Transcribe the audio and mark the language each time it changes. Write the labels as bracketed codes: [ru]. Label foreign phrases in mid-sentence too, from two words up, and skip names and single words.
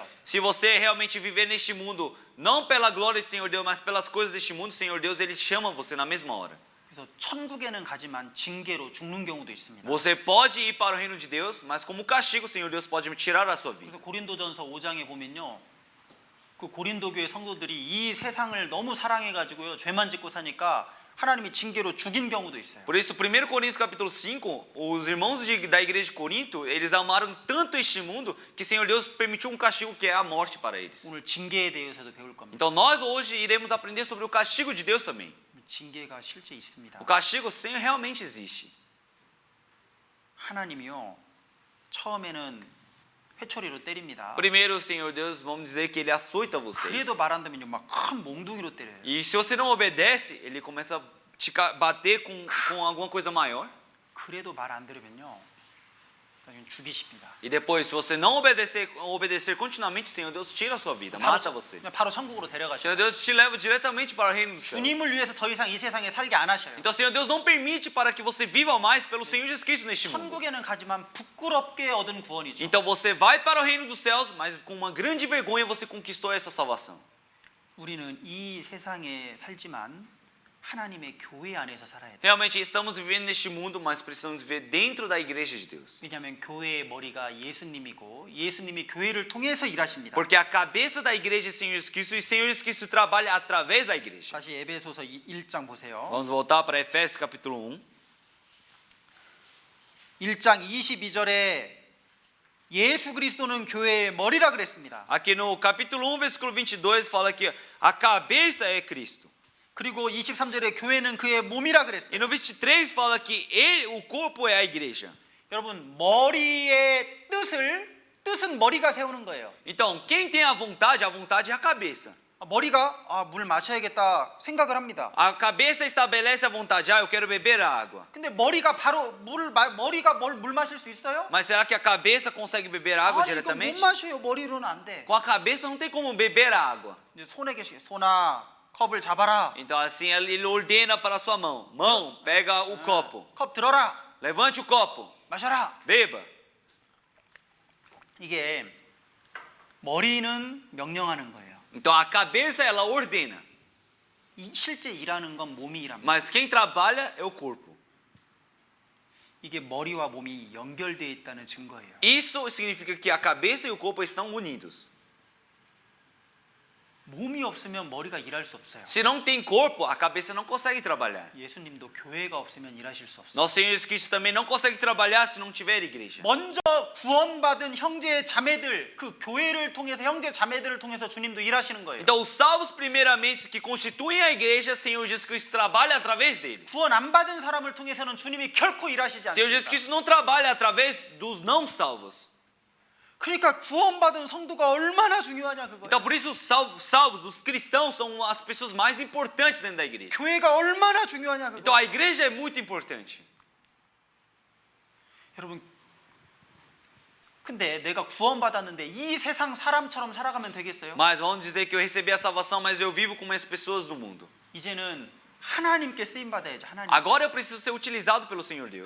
[pt] Se você realmente viver neste mundo, não pela glória do Senhor Deus, mas pelas coisas deste mundo, Senhor Deus, ele chama você na mesma hora. [ko] 그래서 천국에는 가지만 징계로 죽는 경우도 있습니다. [pt] Você pode ir para o reino de Deus, mas como castigo, o Senhor Deus pode tirar a sua vida. [ko] 그래서 고린도전서 5장에 보면요 그 고린도 교회 성도들이 이 세상을 너무 사랑해가지고요 죄만 짓고 사니까 하나님이 징계로 죽인 경우도 있어요. [pt] Por isso, 1 Coríntios capítulo 5, os irmãos da igreja de Corinto, eles amaram tanto este mundo que o Senhor Deus permitiu um castigo que é a morte para eles. [ko] 오늘 징계에 대해서도 배울 겁니다. [pt] Então nós hoje iremos aprender sobre o castigo de Deus também. [ko] 징계가 실제 있습니다. [pt] O castigo sim realmente existe. [ko] 하나님이요 처음에는 회초리로 때립니다. [pt] Primeiro, o Senhor Deus, vamos dizer que ele açoita vocês. [ko] 그래도 말 안 듣면요 막 큰 몽둥이로 때려요. [pt] E se você não obedece, ele começa a te bater com alguma coisa maior. [ko] 그래도 말 안 들으면요 나중에 죽이십니다. [pt] E depois, se você não obedecer continuamente, o Senhor Deus tira a sua vida, mata você. [ko] 그냥 바로 천국으로 O 데려가셔요. [pt] Senhor Deus te leva diretamente para o reino do céu. [ko] 주님을 위해서 더 이상 이 세상에 살게 안 하셔요. [pt] Então, o Senhor Deus não permite para que você viva mais pelo Senhor Jesus Cristo neste mundo. [ko] 천국에는 가지만 부끄럽게 얻은 구원이죠. [pt] Então, você vai para o reino dos céus, mas com uma grande vergonha você conquistou essa salvação. [ko] 우리는 이 세상에 살지만 하나님의 교회 안에서 살아야 돼요. [pt] Realmente, estamos vivendo neste mundo, mas precisamos viver dentro da igreja de Deus. [ko] 왜냐하면 교회의 머리가 예수님이고 예수님이 교회를 통해서 일하십니다. [pt] Porque a cabeça da igreja é o Senhor Jesus Cristo e o Senhor Jesus Cristo trabalha através da igreja. [ko] 다시 에베소서 1장 보세요. [pt] Vamos voltar para Efésios capítulo 1. [ko] 1장 22절에 예수 그리스도는 교회의 머리라 그랬습니다. [pt] Aqui no capítulo 1, versículo 22, fala que a cabeça é Cristo. [ko] 그리고 23절에 교회는 그의 몸이라 E 그랬어요. [pt] no 23 fala que ele, o corpo é a igreja. [ko] 여러분 머리의 뜻은 머리가 세우는 거예요. [pt] Então, quem tem a vontade é a cabeça. [ko] 머리가 물 마셔야겠다 생각을 합니다. [pt] A cabeça estabelece a vontade, eu quero beber a água. [ko] 근데 머리가 바로 머리가 물 마실 수 있어요? [pt] Mas será que a cabeça consegue beber água [ko] 아니 이거 못 diretamente? 마셔요. 머리로는 안 돼. [pt] Com a cabeça não tem como beber a água. [ko] 이제 손에 계시 손아 컵을 잡아라. [pt] Então assim ele ordena para a sua mão. Mão, pega o copo. [ko] 컵 들어라. [pt] Levante o copo. [ko] 마셔라. [pt] Beba. [ko] 이게 머리는 명령하는 거예요. [pt] Então a cabeça ela ordena. [ko] 실제 일하는 건 몸이 일합니다. [pt] Mas quem trabalha é o corpo. [ko] 이게 머리와 몸이 연결되어 있다는 증거예요. [pt] Isso significa que a cabeça e o corpo estão unidos. [ko] 몸이 없으면 머리가 일할 수 없어요. [pt] Se não tem corpo, a cabeça não consegue trabalhar. [ko] 예수님도 교회가 없으면 일하실 수 없어요. [pt] Nosso Senhor Jesus Cristo também não consegue trabalhar se não tiver igreja. [ko] 먼저 구원받은 형제 자매들, 그 교회를 통해서 형제 자매들을 통해서 주님도 일하시는 거예요. [pt] Então, os salvos primeiramente que constituem a igreja, Senhor Jesus Cristo trabalha através deles. [ko] 구원 안 받은 사람을 통해서는 주님이 결코 일하시지 Senhor Jesus 않습니다. [pt] Cristo não trabalha através dos não salvos. [ko] 그러니까 구원받은 성도가 얼마나 중요하냐 그거예요. [pt] Então, por isso, os salvos, os cristãos, são as pessoas mais importantes dentro da igreja. [ko] 교회가 얼마나 중요하냐 Então, 그거예요. [pt] a igreja é muito importante. [ko] 여러분, 근데 내가 구원받았는데 이 세상 사람처럼 살아가면 되겠어요? [pt] Mas vamos dizer que eu recebi a salvação, mas eu vivo como as pessoas do mundo. [ko] 이제는 하나님께 쓰임 받아야죠. 하나님. [pt] Agora eu preciso ser utilizado pelo Senhor Deus.